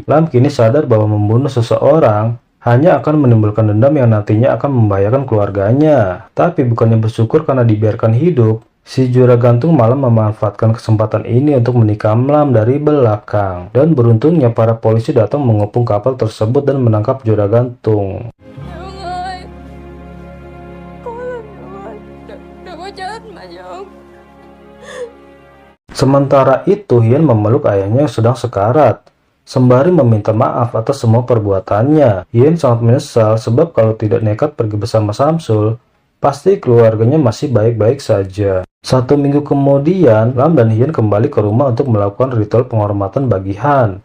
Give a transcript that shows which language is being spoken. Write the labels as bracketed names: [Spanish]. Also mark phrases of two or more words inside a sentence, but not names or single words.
[Indonesian] Lam kini sadar bahwa membunuh seseorang hanya akan menimbulkan dendam yang nantinya akan membahayakan keluarganya. Tapi bukannya bersyukur karena dibiarkan hidup, si Juragantung malah memanfaatkan kesempatan ini untuk menikam Lam dari belakang. Dan beruntungnya para polisi datang mengepung kapal tersebut dan menangkap Juragantung. [Vietnamese] Nhung ơi, cố lên Nhung ơi, đừng có chết mà Nhung. [Indonesian] Sementara itu, Hien memeluk ayahnya yang sedang sekarat, sembari meminta maaf atas semua perbuatannya. Hien sangat menyesal sebab kalau tidak nekat pergi bersama Samsul, Pasti keluarganya masih baik-baik saja. 1 minggu kemudian, Lam dan Hien kembali ke rumah untuk melakukan ritual penghormatan bagi Han.